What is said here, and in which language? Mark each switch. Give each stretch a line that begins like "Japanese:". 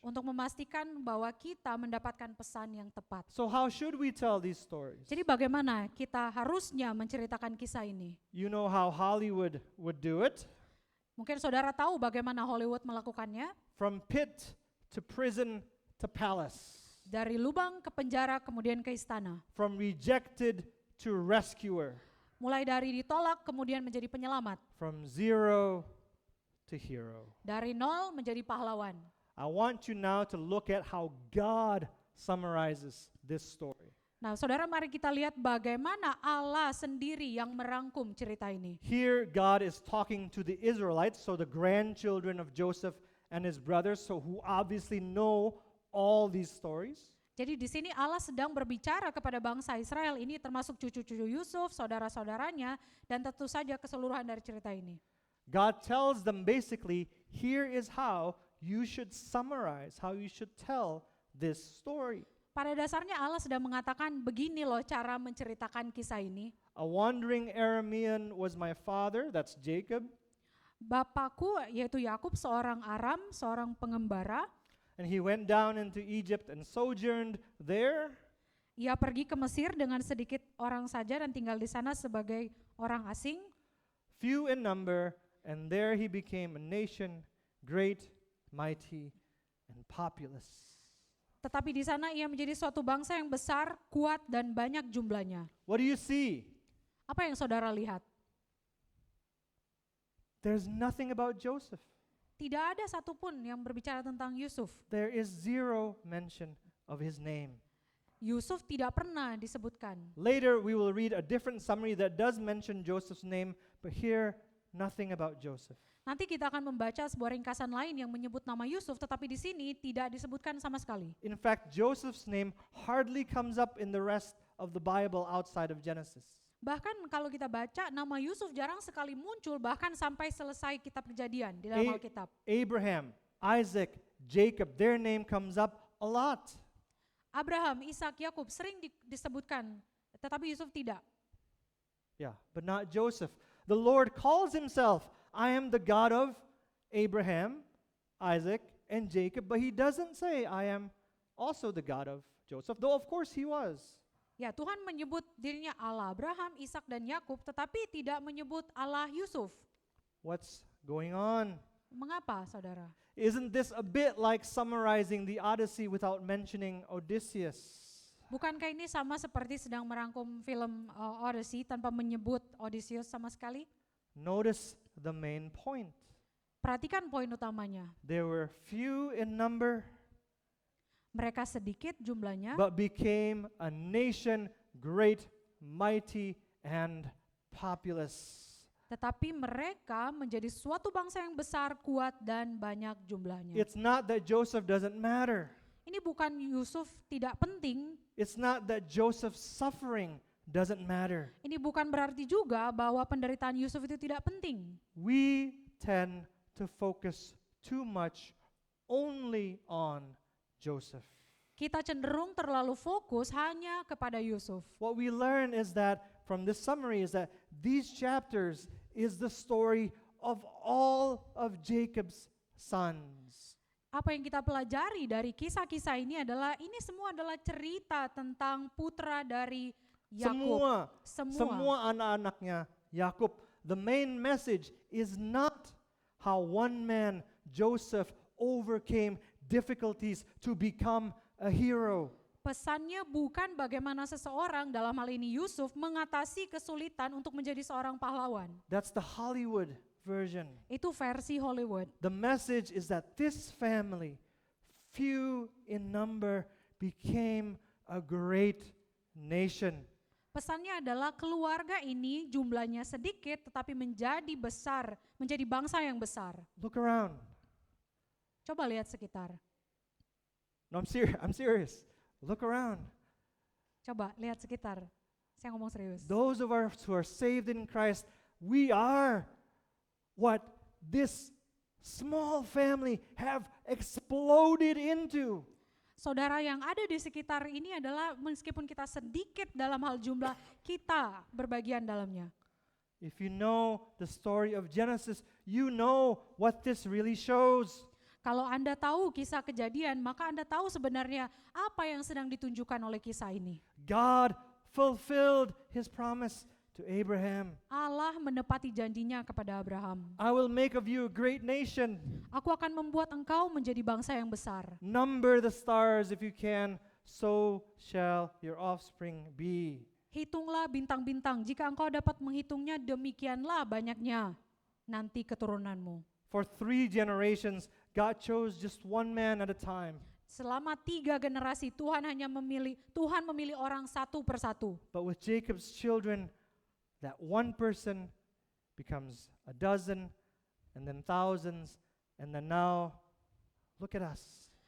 Indonesian: untuk memastikan bahwa kita mendapatkan pesan yang tepat.
English: So how should we tell these stories?
Indonesian: Jadi bagaimana kita harusnya menceritakan kisah ini?
English: You know how Hollywood would do it?
Indonesian: Mungkin saudara tahu bagaimana Hollywood melakukannya.
English: From pit to prison to palace.
Indonesian: Dari lubang ke penjara kemudian ke istana.
English: From rejected to rescuer.
Indonesian: Mulai dari ditolak kemudian menjadi penyelamat.
English: From zero to hero.
Indonesian: Dari nol menjadi pahlawan.
English: I want you now to look at how God summarizes this story.
Indonesian: Nah, saudara, mari kita lihat bagaimana Allah sendiri yang merangkum cerita ini.
English: Here God is talking to the Israelites, so the grandchildren of Joseph and his brothers, so who obviously know all these stories.
Indonesian: Jadi di sini Allah sedang berbicara kepada bangsa Israel ini, termasuk cucu-cucu Yusuf, saudara-saudaranya, dan tentu saja keseluruhan dari cerita ini.
English: God tells them basically, here is how you should summarize, how you should tell this story.
Indonesian: Pada dasarnya Allah sedang mengatakan, begini loh cara menceritakan kisah ini.
English: A wandering Aramean was my father, that's Jacob,
Indonesian: Bapakku yaitu Yakub seorang Aram, seorang pengembara.
English: and he went down into Egypt and sojourned there.
Indonesian: Ia pergi ke Mesir dengan sedikit orang saja dan tinggal di sana sebagai orang asing.
English: Few in number, and there he became a nation, great, mighty, and populous.
Indonesian: Tetapi di sana ia menjadi suatu bangsa yang besar, kuat, dan banyak jumlahnya.
English: What do you see?
Indonesian: Apa yang saudara lihat?
English: There's nothing about Joseph.
Indonesian: Tidak ada satupun yang berbicara tentang Yusuf.
English: There is zero mention of his name.
Indonesian: Yusuf tidak pernah disebutkan.
English: Later, we will read a different summary that does mention Joseph's name, but here, nothing about Joseph.
Indonesian: Nanti kita akan membaca sebuah ringkasan lain yang menyebut nama Yusuf, tetapi di sini tidak disebutkan sama sekali.
English: In fact, Joseph's name hardly comes up in the rest of the Bible outside of Genesis.
Indonesian: Bahkan kalau kita baca, nama Yusuf jarang sekali muncul, bahkan sampai selesai kitab Kejadian di dalam Alkitab.
English: Abraham, Isaac, Jacob, their name comes up a lot.
Indonesian: Abraham, Ishak, Yakub sering disebutkan, tetapi Yusuf tidak.
English: Yeah, but not Joseph. The Lord calls himself, I am the God of Abraham, Isaac, and Jacob, but he doesn't say, I am also the God of Joseph, though of course he was.
Indonesian: Ya, Tuhan menyebut dirinya Allah Abraham, Ishak dan Yakub, tetapi tidak menyebut Allah Yusuf.
English: What's going on?
Indonesian: Mengapa, saudara?
English: Isn't this a bit like summarizing the Odyssey without mentioning Odysseus?
Indonesian: Bukankah ini sama seperti sedang merangkum film Odyssey tanpa menyebut Odysseus sama sekali?
English: Notice the main point.
Indonesian: Perhatikan poin utamanya.
English: There were few in number,
Indonesian: Mereka sedikit jumlahnya,
English: but became a nation great, mighty, and populous.
Indonesian: tetapi mereka menjadi suatu bangsa yang besar, kuat, dan banyak jumlahnya.
English: It's not that Joseph doesn't matter.
Indonesian: Ini bukan Yusuf tidak penting,
English: It's not that Joseph's suffering doesn't matter.
Indonesian: ini bukan berarti juga bahwa penderitaan Yusuf itu tidak penting.
English: We tend to focus too much only on Joseph.
Indonesian: Kita cenderung terlalu fokus hanya kepada Yusuf.
English: What we learn is that from this summary is that these chapters is the story of all of Jacob's sons.
Indonesian: Apa yang kita pelajari dari kisah-kisah ini adalah ini semua adalah cerita tentang putra dari Yakub. Semua anak-anaknya Yakub.
English: The main message is not how one man, Joseph, overcame difficulties to become a hero.
Indonesian: Pesannya bukan bagaimana seseorang, dalam hal ini Yusuf, mengatasi kesulitan untuk menjadi seorang pahlawan.
English: That's the Hollywood version.
Indonesian: Itu versi Hollywood.
English: The message is that this family, few in number, became a great nation.
Indonesian: Pesannya adalah keluarga ini jumlahnya sedikit tetapi menjadi besar, menjadi bangsa yang besar.
English: Look around.
Indonesian: Coba lihat sekitar.
English: No, I'm serious. Look around.
Indonesian: Coba lihat sekitar. Saya ngomong serius.
English: Those of us who are saved in Christ, we are what this small family have exploded into.
Indonesian: Saudara yang ada di sekitar ini adalah meskipun kita sedikit dalam hal jumlah, kita berbagian dalamnya.
English: If you know the story of Genesis, you know what this really shows.
Indonesian: Kalau Anda tahu kisah Kejadian, maka Anda tahu sebenarnya apa yang sedang ditunjukkan oleh kisah ini.
English: God fulfilled his promise to Abraham.
Indonesian: Allah menepati janjinya kepada Abraham.
English: I will make of you a great nation.
Indonesian: Aku akan membuat engkau menjadi bangsa yang besar.
English: Number the stars if you can, so shall your offspring be.
Indonesian: Hitunglah bintang-bintang, jika engkau dapat menghitungnya demikianlah banyaknya nanti keturunanmu.
English: For 3 generations, God chose just one man at a time.
Indonesian: Selama 3 generasi Tuhan memilih orang satu persatu.
English: But with Jacob's children, that one person becomes a dozen, and then thousands, and then now, look at us.